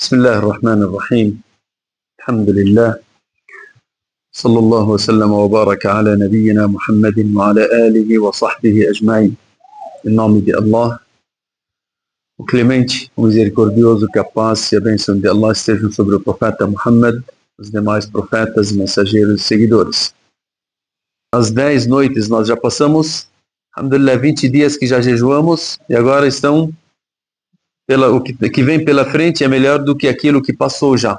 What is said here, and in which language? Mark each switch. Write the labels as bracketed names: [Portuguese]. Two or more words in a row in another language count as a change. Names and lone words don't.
[Arabic] بسم الله الرحمن الرحيم الحمد لله صلى الله وسلم وبارك على نبينا محمد وعلى آله وصحبه أجمعين. [Portuguese] Em nome de Allah, o clemente, o misericordioso, que a paz e a bênção de Allah estejam sobre o profeta Muhammad, os demais profetas, mensageiros e seguidores. As 10 noites nós já passamos, alhamdulillah, 20 dias que já jejuamos, e agora estão, o que vem pela frente é melhor do que aquilo que passou já.